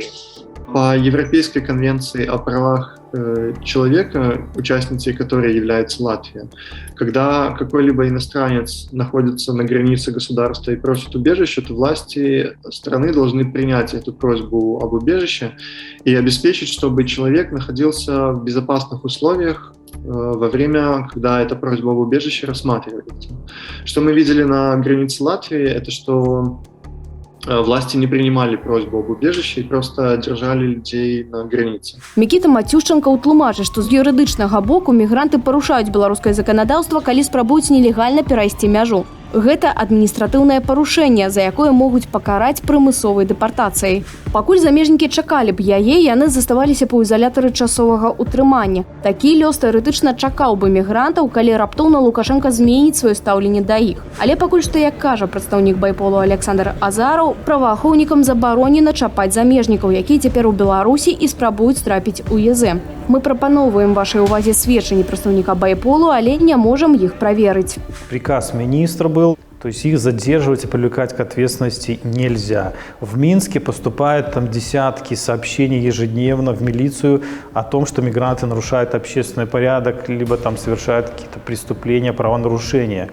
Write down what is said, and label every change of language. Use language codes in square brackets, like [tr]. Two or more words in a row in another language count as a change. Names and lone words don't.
[ru] По Европейской конвенции о правах человека, участницей которой является Латвия, когда какой-либо иностранец находится на границе государства и просит убежища, то власти страны должны принять эту просьбу об убежище и обеспечить, чтобы человек находился в безопасных условиях во время, когда эта просьба об убежище рассматривается. Что мы видели на границе Латвии, это что власти не принимали просьбу об убежище и просто держали людей на границе. [be] Мікіта Матюшченко ўтлумачыць, што з юрыдычнага боку мігранты парушаюць беларускае заканадаўства, калі спрабуюць нелегальна перайсці мяжу. Гэта адміністратыўнае парушэнне, за якое могуць пакараць прымусовай дэпартацыяй. Пакуль замежнікі чакалі б яе, яны заставаліся б у ізалятары часовага ўтрымання. Такі лёс тэарэтычна чакаў бы мігрантаў, калі раптоўна Лукашенка зменіць сваё стаўленне да іх. Але пакуль што, як кажа прадстаўнік байполу Александр Азараў, праваахоўнікам забаронена чапаць замежнікаў, якія цяпер у Беларусі і спрабуюць трапіць у ЕЗ. Мы прапаноўваем вашай увазе сведчанні прадстаўніка байполу, але не можам іх праверыць. [ru] Приказ министра был, то есть их задерживать и привлекать к ответственности нельзя. В Минске поступают там десятки сообщений ежедневно в милицию о том, что мигранты нарушают общественный порядок, либо там совершают какие-то преступления, правонарушения.